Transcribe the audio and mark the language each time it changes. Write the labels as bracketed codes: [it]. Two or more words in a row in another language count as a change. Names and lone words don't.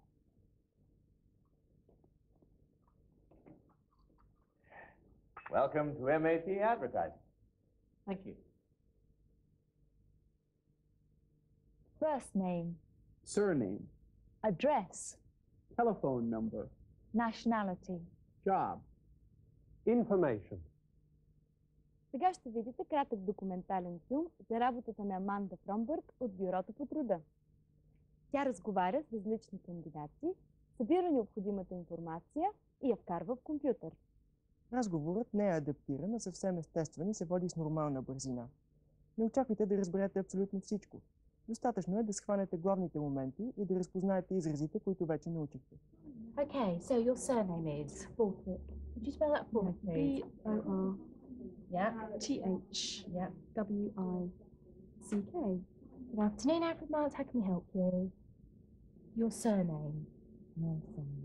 [en] Welcome to MAT Advertising. Thank you. First name. Surname. Address. Telephone number. Nationality. Job. Information. [bg] Сега ще видите кратък документален филм за работата на Аманда Фромбърг от Бюрото по труда. Тя разговаря с различни кандидати, събира необходимата информация и я вкарва в компютър. Разговорът не е адаптиран, а съвсем естествен и се води с нормална бързина. Не очаквайте да разберете абсолютно всичко. Достатъчно е да схванете главните моменти и да разпознаете изразите, които вече научихте. [en] Okay, so your surname is Borthwick. Could you spell that for me, please? B-O-R. Yeah. T-H. Yeah. W-I-C-K. Good afternoon, Alfred Miles. How can we help you? Your surname. Nelson.